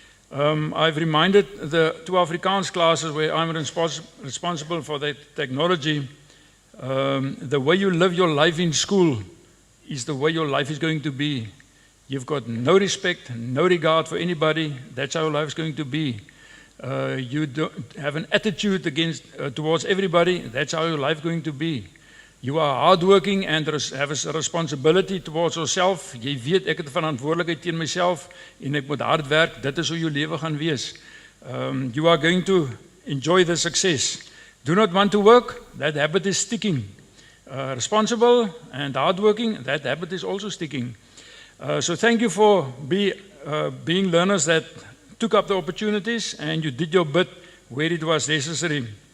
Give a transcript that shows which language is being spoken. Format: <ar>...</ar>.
<en>I've reminded the two Afrikaans classes where I'm responsible for the technology, the way you live your life in school is the way your life is going to be. You've got no respect, no regard for anybody. That's how your life is going to be. You don't have an attitude towards everybody. That's how your life is going to be. You are hardworking and have a responsibility towards yourself.</en> <af>Jy weet ek het 'n verantwoordelikheid teen myself en ek moet hard werk. Dit is hoe jou lewe gaan wees.</af> <en>You are going to enjoy the success. Do not want to work, that habit is sticking. Responsible and hardworking, that habit is also sticking. So thank you for being learners that took up the opportunities and you did your bit where it was necessary.</en>